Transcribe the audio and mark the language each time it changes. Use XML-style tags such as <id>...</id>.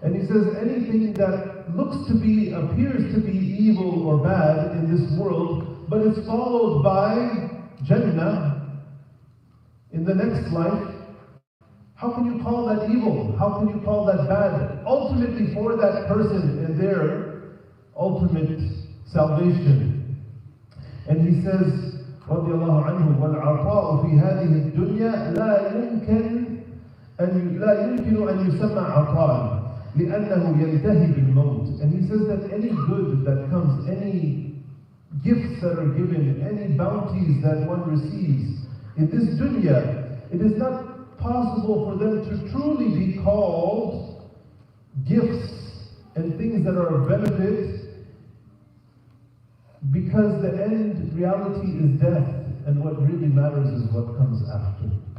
<en>And he says anything that appears to be evil or bad in this world, but is followed by Jannah in the next life, how can you call that evil? How can you call that bad? Ultimately for that person and their ultimate salvation. And he says,</en> <ar>رضي الله عنه, والعطاء في هذه الدنيا لا يمكن أن يسمى عطاء لأنه ينتهي بالموت.</ar> <en>And he says that any good that comes, any gifts that are given, any bounties that one receives in this dunya, it is not possible for them to truly be called gifts and things that are of benefit, because the end reality is death, and what really matters is what comes after.</en>